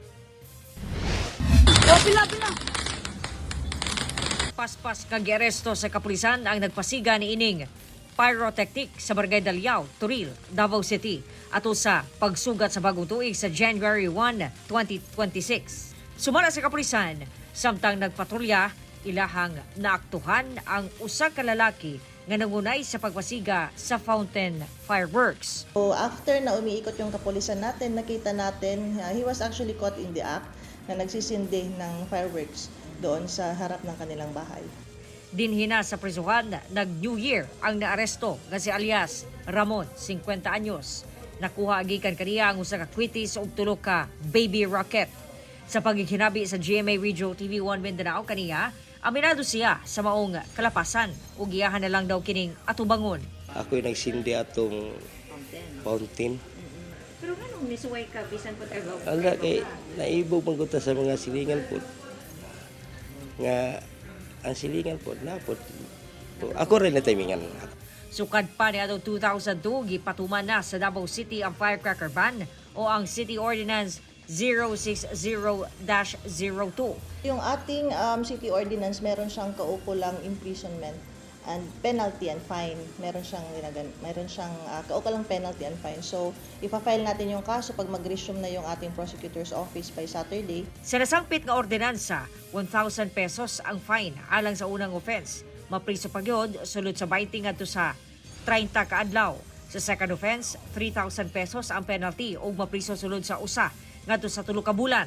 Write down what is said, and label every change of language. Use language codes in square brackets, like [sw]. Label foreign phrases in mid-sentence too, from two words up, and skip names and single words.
[ceb] Paspas kag aresto sa kapulisan ang nagpasiga ni ining pyrotechnic sa Barangay Daliao, Turil, Davao City ato sa pagsugat sa bagong tuig sa January 1, 2026. Sumala sa kapulisan, samtang nagpatrolya, ilahang naaktuhan ang usa ka lalaki nga nangunay sa pagpasiga sa [en] fountain fireworks. [tl] So after na umiikot yung kapulisan natin, nakita natin [en] he was actually caught in the act [tl] na nagsisindi ng fireworks doon sa harap ng kanilang bahay. [ceb] Dinhina sa prisuhan, nag-New Year ang naaresto nga si alias Ramon, 50 anyos. Nakuha gikan kaniya ang usa ka kwitis ug tulo ka [en] baby rocket. [ceb] Sa pagkikinabi sa GMA Regional TV 1 Mindanao kaniya, aminado siya sa maong kalapasan ug iyahan na lang daw kining atubangon. Ako'y nagsindi atong fountain. Pero ganun misuway ka bisan po tayo. Ala kay naibog man ko sa mga silingan po. Nga ang silingan po napot. Ako rin na timingan. Sukad pa ni atong 2002 gipatuman na sa Davao City ang firecracker ban o ang City Ordinance 060-02. [tl] Yung ating city ordinance, meron siyang kaukulang [en] imprisonment and penalty and fine. [tl] Meron siyang kaukulang [en] penalty and fine. [tl] So, ipa-file natin yung kaso pag mag-resume na yung ating [en] prosecutor's office [tl] by Saturday. [ceb] Sa nasangpit nga ordinansa, 1,000 pesos ang fine alang sa unang offense. Mapriso pa gyud sulod sa 20 ngadto sa 30 ka adlaw. Sa [en] second offense, [ceb] 3,000 pesos ang penalty ug mapriso sulod sa usa ngadto sa 3 ka bulan.